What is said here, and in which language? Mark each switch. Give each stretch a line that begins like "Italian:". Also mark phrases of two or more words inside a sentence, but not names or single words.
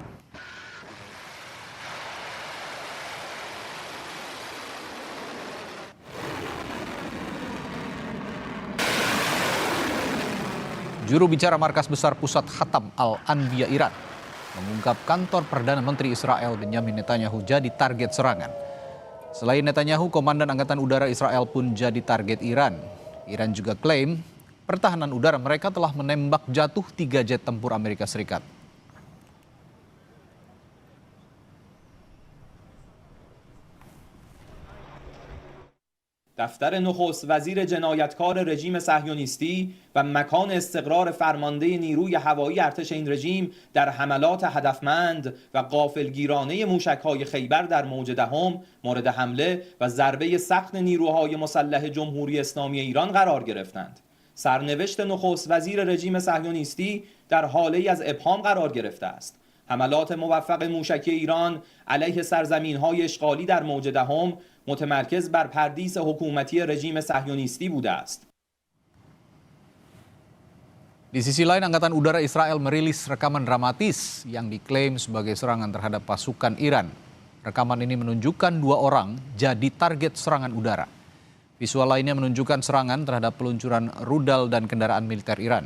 Indonesian: Juru bicara Markas Besar Pusat Khatam Al-Anbiya Iran mengungkap kantor Perdana Menteri Israel Benyamin Netanyahu jadi target serangan. Selain Netanyahu, Komandan Angkatan Udara Israel pun jadi target Iran. Iran juga klaim pertahanan udara mereka telah menembak jatuh 3 jet tempur Amerika Serikat.
Persian: دفتر نخست وزیر جنایتکار رژیم صهیونیستی و مکان استقرار فرمانده نیروی هوایی ارتش این رژیم در حملات هدفمند و غافلگیرانه موشک‌های خیبر در موج دهم مورد حمله و ضربه سخت نیروهای مسلح جمهوری اسلامی ایران قرار گرفتند. سرنوشت نخست وزیر رژیم صهیونیستی در حاله‌ای از ابهام قرار گرفته است. حملات موفق موشکی ایران علیه سرزمین‌های اشغالی در موج دهم متمرکز بر پردیس حکومتی رژیم صهیونیستی بوده است.
Indonesian: Di sisi lain, Angkatan Udara Israel merilis rekaman dramatis yang diklaim sebagai serangan terhadap pasukan Iran. Rekaman ini menunjukkan 2 orang jadi target serangan udara. Visual lainnya menunjukkan serangan terhadap peluncuran rudal dan kendaraan militer Iran.